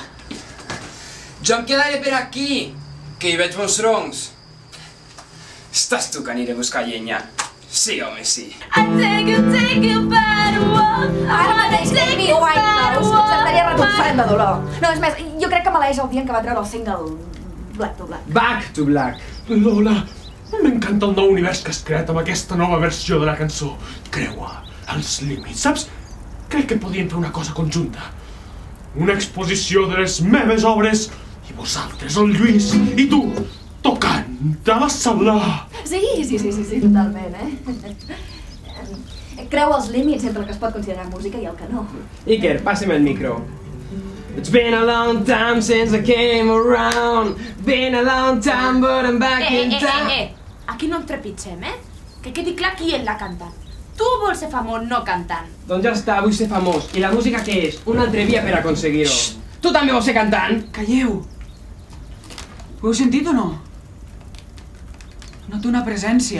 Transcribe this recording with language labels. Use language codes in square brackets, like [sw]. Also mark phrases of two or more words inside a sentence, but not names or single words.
[ca] Jo em quedaré per aquí, que hi veig bons troncs. Estàs tu que aniré a buscar llenya. Sí, home, sí. Ara mateix Amy Winehouse s'estaria retorçant de dolor. No, és més, jo crec que maleeix el dia en què va treure el single [en] Black to Black. Back to Black. [ca] Lola, m'encanta el nou univers que has creat amb aquesta nova versió de la cançó. Creua els límits, saps? Crec que podríem fer una cosa conjunta. Una exposició de les meves obres i vosaltres, el Lluís i tu, tocant a la sala. Sí, totalment, Creu els límits entre el que es pot considerar música i el que no. Iker, passa'm el micro. [en] It's been a long time since I came around. Been a long time, but I'm back in town. [ca] Aquí no em trepitgem, Que quedi clar qui és la cantant. Tu vols ser famós no cantant. Doncs ja està, vull ser famós. I la música què és? Una altra via per aconseguir-ho. Tu també vols ser cantant? Calleu. Ho heu sentit o no? Noto una presència.